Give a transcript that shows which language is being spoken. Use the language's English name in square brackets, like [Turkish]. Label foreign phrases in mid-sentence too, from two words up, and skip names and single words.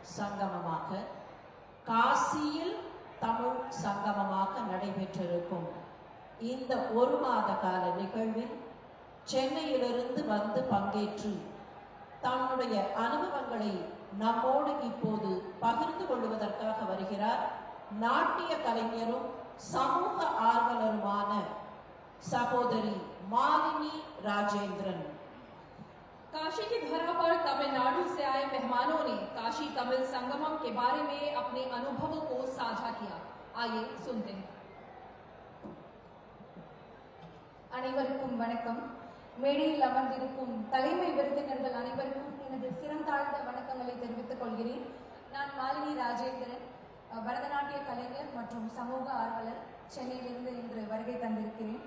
[Tamil] சங்கமமாக காசியில் தமிழ் சங்கமமாக நடைபெற்றிருக்கும் இந்த ஒரு மாத கால நிகழ்வில் சென்னையிலிருந்து வந்து பங்கேற்று தன்னுடைய அனுபவங்களை நம்மோடு இப்போது பகிர்ந்து கொள்வதற்காக வருகிறார் நாட்டிய கலைஞரும் சமூக ஆர்வலருமான சகோதரி மாலிनी राजेंद्रन। [Hindi] काशी की धरा पर तमिलनाडु से आए मेहमानों ने काशी तमिल संगमम के बारे में अपने अनुभवों को साझा किया। आइए सुनते हैं। [Tamil] அனைவருக்கும் வணக்கம். மேடையில் அமர்ந்திருக்கும் தலைமை விருந்தினர்கள் அனைவருக்கும் எனது சிறந்தாழ்ந்த வணக்கங்களை தெரிவித்துக் கொள்கிறேன். நான் மாலிनी ராஜேந்திரன், பரதநாட்டிய கலைஞர் மற்றும் சமூக ஆர்வலர், சென்னையிலிருந்து இன்று வருகை தந்திருக்கிறேன்.